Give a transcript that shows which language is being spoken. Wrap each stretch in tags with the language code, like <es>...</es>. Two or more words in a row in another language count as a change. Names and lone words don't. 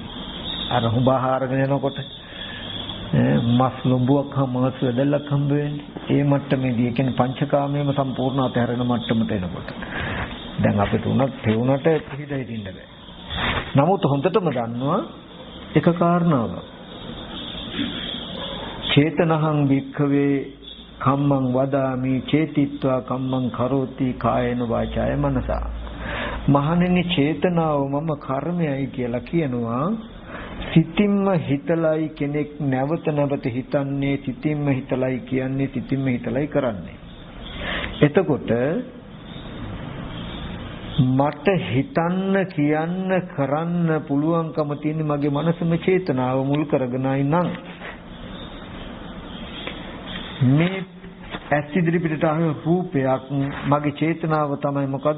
<si>අර හුඹහාරගෙන යනකොට මස් ලොඹුවක් මස් වැදෙල්ලක් හම්බ වෙන්නේ. ඒ මට්ටමේදී ඒ කියන්නේ පංචකාමයේම සම්පූර්ණ අතහැරෙන මට්ටමට එනකොට. දැන් අපිට උනත් තේුණට පිළිදෙයි ඉන්න බෑ. නමුත් හොඳටම දන්නවා එක කාරණාවක්.</si> <pi>චේතනහං භික්ඛවේ කම්මං වදාමි චේතිත්වා කම්මං කරෝති කායේන වාචාය මනසා.</pi> <si>මහණෙනි චේතනාව මම කර්මයයි කියලා කියනවා. සිතින්ම හිතලයි කෙනෙක් නැවත නැවත හිතන්නේ, සිතින්ම හිතලයි කියන්නේ, සිතින්ම හිතලයි කරන්නේ. එතකොට මට හිතන්න කියන්න කරන්න පුළුවන්කම තියෙන මගේ මනසම චේතනාව මුල් කරගෙනයි නම් මේ ඇස් ඉදිරි පිටට ආව රූපයක් මගේ චේතනාව තමයි මොකද්ද?</si>